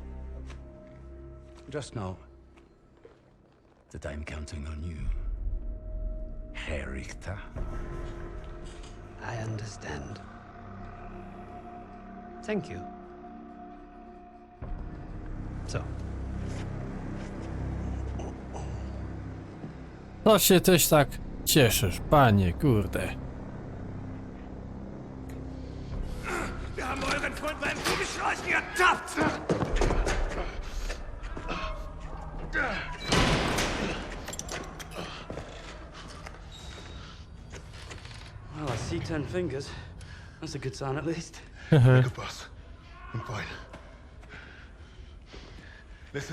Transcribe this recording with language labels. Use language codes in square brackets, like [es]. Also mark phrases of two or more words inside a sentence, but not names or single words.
[en] Just know that I'm counting on you, Herr Richter. I understand. Thank you. So, [pl] To się też tak cieszysz, panie, kurde. [de] Wir haben euren Freund beim Kugelschleichen ertappt! [en] Well, I see 10 fingers. That's a good sign at least. Good boss. I'm fine. Listen.